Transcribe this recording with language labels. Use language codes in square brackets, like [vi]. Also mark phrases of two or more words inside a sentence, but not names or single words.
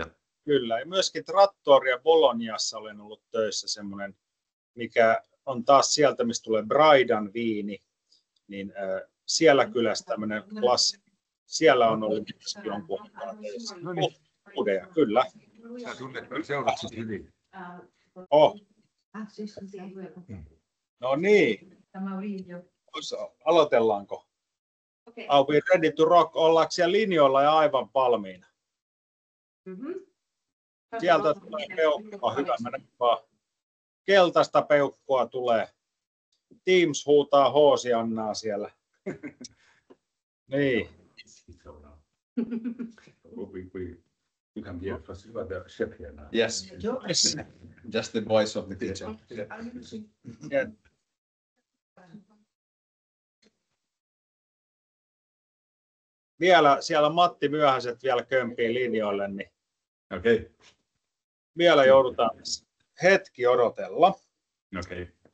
[fi] Kyllä, ja myöskin Trattoria Bolognassa olen ollut töissä semmoinen, mikä on taas sieltä, mistä tulee Braidan viini, niin siellä kylässä tämmöinen klassi. Siellä on ollut jonkun aikaa töissä. Udeja, kyllä. Sä tunnet seuraavaksi hyvin. No niin, Tämä on video. aloitellaanko? Okei. [en] Are we ready to rock? [fi] Ollaanko siellä linjoilla ja aivan valmiina? Mhm. Sieltä tulee peukkua, hyvä mennä vaan. Keltaista peukkua tulee. Teams huutaa Hoosiannaa siellä. Niin. [en] You can be first. You are the chef here now. Yes, Yes. just the voice of the kitchen. [fi] Ja vielä siellä Matti Myöhäiset vielä kömpii linjoille, niin Okei. vielä joudutaan hetki odotella. Okei.